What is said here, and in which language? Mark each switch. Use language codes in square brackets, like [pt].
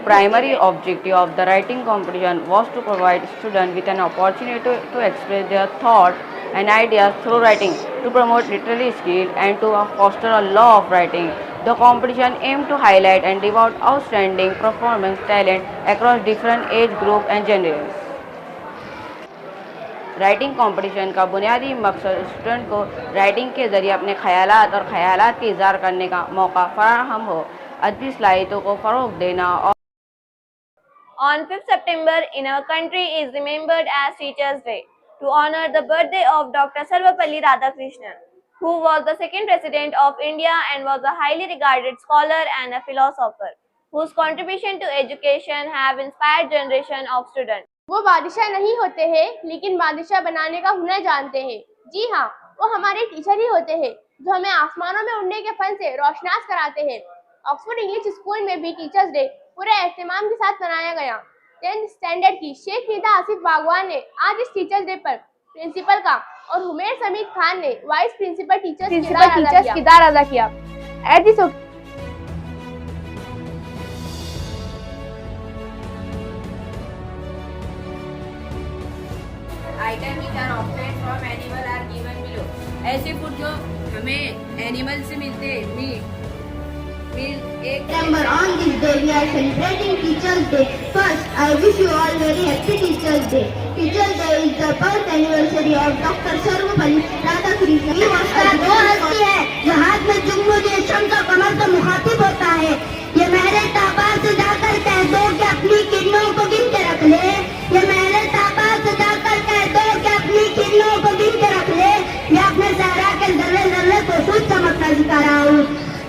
[en] The primary objective of the writing competition was to provide students with an opportunity to express their thoughts and ideas through writing, to promote literary skill and to foster a love of writing. The competition aimed to highlight and reward outstanding performance talent across different age groups and genres. [hi] Writing competition का बुनियादी मकसद student को writing के जरिए अपने ख्यालात और ख्यालात के इज़हार करने का मौका फराहम हो, अदबी सलाहियतों को फ़रोग़ देना और [en] On 5th September in our country is remembered as Teachers' Day to honor the birthday of Dr. Sarvapalli Radhakrishnan, who was the second president of India and was a highly regarded scholar and a philosopher, whose contribution to education have inspired generation of students. [hi] वो बादशाह नहीं होते हैं लेकिन बादशाह बनाने का हुनर जानते हैं। जी हाँ, वो हमारे टीचर ही होते हैं जो हमें आसमानों में उड़ने के फन से रोशनास कराते हैं। ऑक्सफोर्ड इंग्लिश स्कूल में भी टीचर्स डे पूरे एहतमाम के साथ मनाया गया। 10th स्टैंडर्ड की शेख नीता आसिफ बागवान ने आज इस टीचर्स डे पर प्रिंसिपल का और हुमैर समीद खान ने वाइस प्रिंसिपल टीचर्स किरदार अदा किया। [en] At this item which are obtained from animal are given below. [hi] ऐसे फूड जो हमें एनिमल से मिलते हैं, मीट एक [en] Remember, on this day we are celebrating Teachers' Day. First, I wish you all very happy Teachers' Day. Teachers' Day is the birth anniversary of Dr. Sarvapalli Radhakrishnan. [hi] ये उस्ताद वो हस्ती है जो हाथ में जुम्मुदेशम का कमर से मुखातिब होता है। ये महरे ताबा से जाकर कह दो कि अपनी किरणों को गिन के रख ले। ये महरे ताबा से जाकर कह दो कि अपनी किरणों को गिन के रख ले। मैं अपने सहरा के जर्रे जर्रे को खुद चमकता सिखा रहा हूँ।